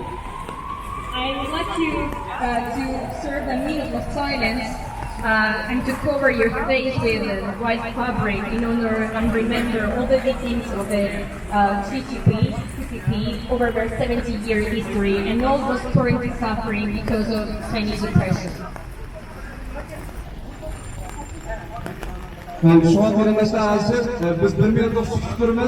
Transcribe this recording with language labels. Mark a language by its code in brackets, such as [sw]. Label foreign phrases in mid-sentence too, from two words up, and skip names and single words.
[en] I would like to serve a minute of silence and to cover your face with white fabric in honor and remember all the victims of the CCP over their 70-year history and all those currently suffering because of Chinese oppression. [tr] Şu an elimizde hazır. [uz] Biz bir minutda sukutturimiz.